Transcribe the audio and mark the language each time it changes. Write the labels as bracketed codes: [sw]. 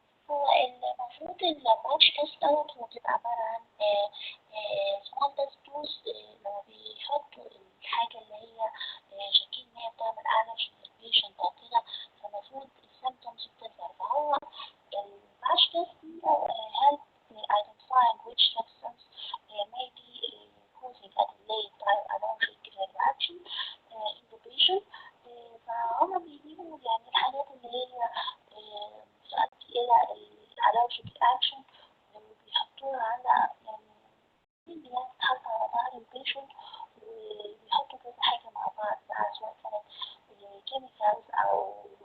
[ar] هو المفروض الباتش تيست دوت هو بيبقى عبارة عن [en] small test dose [ar] لما بيحطوا الحاجة اللي هي شاكين إن هي بتعمل allergy للبيشنت أو كده، فالمفروض السيمتومز بتظهر. فهو الباتش تيست [en] help identifying which substance may be causing a delayed allergic reaction in the patient. [ar] فهم بيجيبوا يعني الحاجات اللي هي تؤدي إلى الالرجيك رياكشن وبيحطوها على يعني اللي هي بتتحط على ظهر البيشنت، وبيحطوا كذا حاجة مع بعض بقى، سواء كانت كيميكالز أو